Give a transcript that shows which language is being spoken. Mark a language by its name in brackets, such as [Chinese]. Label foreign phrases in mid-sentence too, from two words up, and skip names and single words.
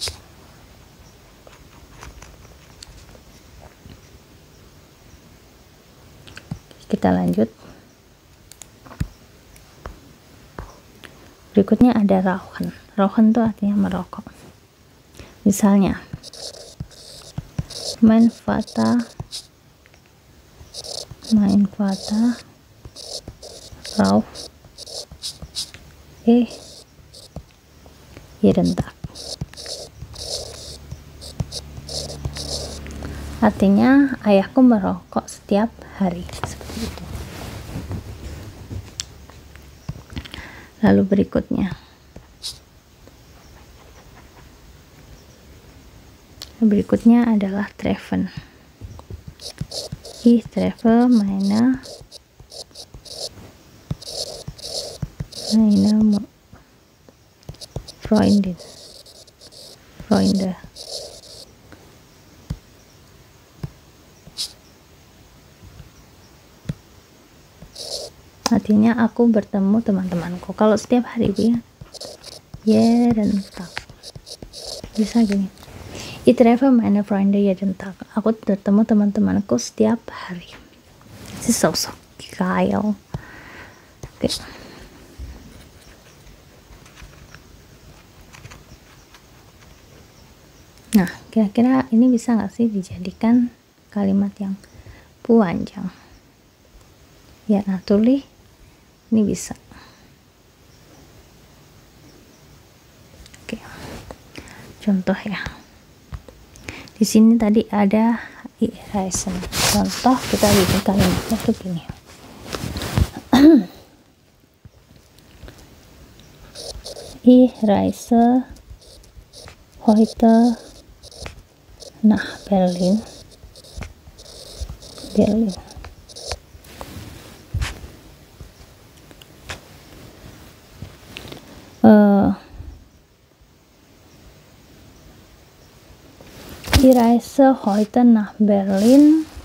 [Indonesian] Kita lanjut. Berikutnya ada rauchen itu artinya merokok. Misalnya, [German] mein Vater raucht jeden Tag, [Indonesian] artinya ayahku merokok setiap hari, seperti itu. Lalu berikutnya adalah treffen. [German] Ich treffe meine Freunde. [Indonesian] Artinya aku bertemu teman-temanku. Kalau setiap hari ya, [German] jeden Tag, [Indonesian] bisa gini, [German] ich treffe meine Freunde jeden Tag, [Indonesian] aku bertemu teman-temanku setiap hari. [German] Das ist so geil. [Indonesian] Oke. Nah, kira-kira ini bisa nggak sih dijadikan kalimat yang panjang? Ya, naturally ini bisa. Oke. Contoh ya. Di sini tadi ada reisen. Contoh kita bikin kalimatnya tuh gini. [German] Ich reise heute nach Berlin. Ich reise heute nach Berlin